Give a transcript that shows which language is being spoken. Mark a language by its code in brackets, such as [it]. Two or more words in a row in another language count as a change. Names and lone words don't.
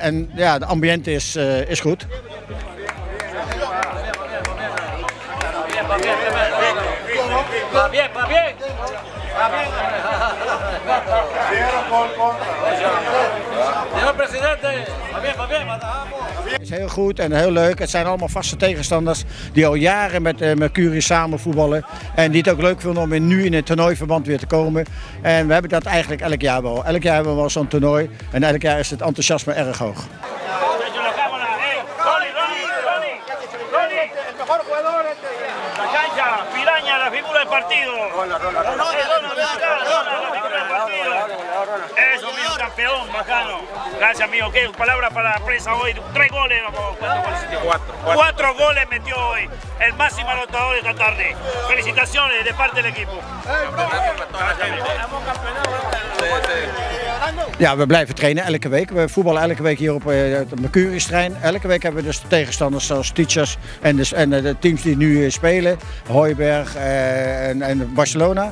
[nl] En ja, de ambiance is goed. Het is heel goed en heel leuk. Het zijn allemaal vaste tegenstanders die al jaren met Mercurius samen voetballen. En die het ook leuk vinden om nu in het toernooiverband weer te komen. En we hebben dat eigenlijk elk jaar wel. Elk jaar hebben we wel zo'n toernooi en elk jaar is het enthousiasme erg hoog. [es] La figura del partido. Eso, amigo, campeón, bacano. Gracias, amigo. ¿Qué palabra para la prensa hoy? 3 goles, cuatro goles metió hoy. El máximo anotador esta tarde. Felicitaciones de parte del equipo. [nl] Ja, we blijven trainen elke week. We voetballen elke week hier op het Mercurius-terrein. Elke week hebben we dus tegenstanders zoals Teachers en de teams die nu spelen. Hooiberg en Barcelona.